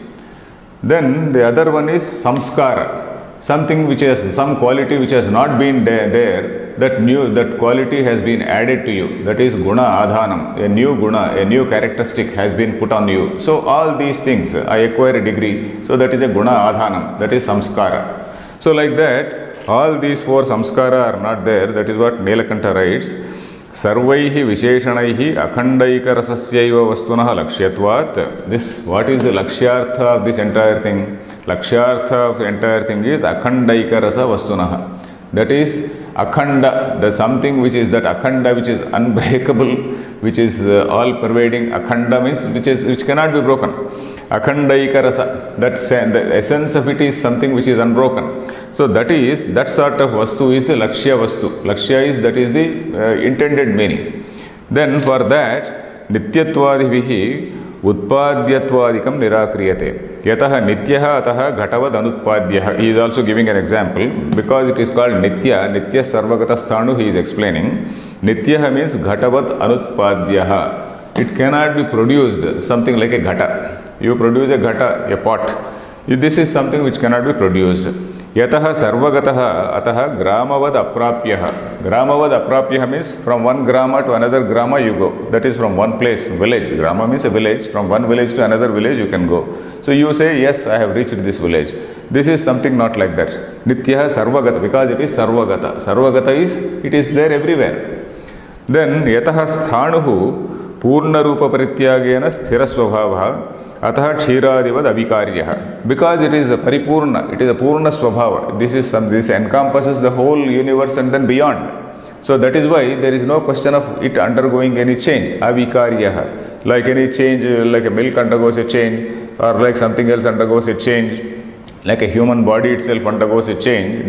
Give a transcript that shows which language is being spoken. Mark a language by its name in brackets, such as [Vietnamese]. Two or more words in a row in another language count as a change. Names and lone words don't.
[English] Then the other one is samskara, something which has some quality which has not been there, that quality has been added to you. That is [Sanskrit] गुण आधानम्, [English] a new guna, a new characteristic has been put on you. So all these things, I acquire a degree, so that is a [Sanskrit] गुण आधानम्, [English] that is samskara. So like that, all these four samskara are not there. That is what Nilakantha writes. [Sanskrit] सर्वैः विशेषणैः अखण्डैक रसस्यैव वस्तुनः लक्ष्यत्वात्. [English] This, what is the lakshyartha of this entire thing? Lakshyartha of the entire thing is [Sanskrit] अखण्डैक रस वस्तुनः. [English] That is akhanda, the something which is that akhanda, which is unbreakable, which is all pervading. Akhanda means which cannot be broken. [Sanskrit] अखण्डैक रस, [English] the essence of it is something which is unbroken. So that sort of vastu is the [Sanskrit] लक्ष्य वस्तु. [English] Lakshya is, that is the intended meaning. Then for that, [Sanskrit] नित्यत्वादिभिः उत्पाद्यत्वादिकं निराक्रियते. यतः नित्यः अतः घटवद् अनुत्पाद्यः. [English] He is also giving an example, because it is called nitya. [Sanskrit] नित्य सर्वगत स्थाणु, [English] he is explaining. [Sanskrit] नित्यः means घटवद् अनुत्पाद्यः. [English] It cannot be produced, something like a ghata. You produce a ghata, a pot. This is something which cannot be produced. [Sanskrit] यतः सर्वगतः अतः ग्रामवद् अप्राप्यः. ग्रामवद् अप्राप्यः [English] means from one grama to another grama you go. That is from one place, village. Grama means a village. From one village to another village you can go. So you say, yes, I have reached this village. This is something not like that. [Sanskrit] नित्यः सर्वगत, [English] because it is sarvagata. Sarvagata is, it is there everywhere. [Sanskrit] Then यतः स्थाणुः पूर्ण रूप परित्यागेन स्थिर स्वभावः अतः क्षीरादिवद् अविकार्यः. [English] Because it is a paripurna, it is a [Sanskrit] पूर्ण स्वभाव. [English] This encompasses the whole universe and then beyond. So that is why there is no question of it undergoing any change. [Sanskrit] अविकार्यः. [English] Like any change, like a milk undergoes a change, or like something else undergoes a change, like a human body itself undergoes a change.